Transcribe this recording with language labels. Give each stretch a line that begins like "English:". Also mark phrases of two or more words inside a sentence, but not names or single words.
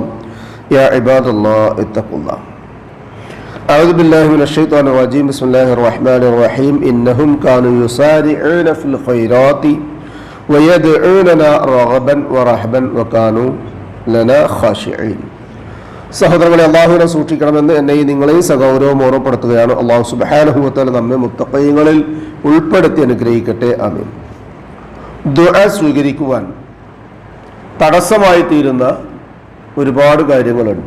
Arabic: يا عباد الله اتقوا الله. أعوذ بالله من الشيطان الرجيم. بسم الله الرحمن الرحيم. إنهم كانوا يسارعون في الخيرات ويدعوننا رغبا ورهبا وكانوا لنا خاشعين.
Malayalam: സഹോദരങ്ങളെ, അള്ളാഹുവിനെ സൂക്ഷിക്കണമെന്ന് എന്നെയും നിങ്ങളെയും സഗൗരവം ഓർമ്മപ്പെടുത്തുകയാണ്.
Arabic: الله سبحانه وتعالى
Malayalam: നമ്മെ മുത്തഖീങ്ങളിൽ ഉൾപ്പെടുത്തി അനുഗ്രഹിക്കട്ടെ. ആമീൻ. ദുആ സ്വീകരിക്കുവാൻ തടസ്സമായി തീരുന്ന ഒരുപാട് കാര്യങ്ങളുണ്ട്.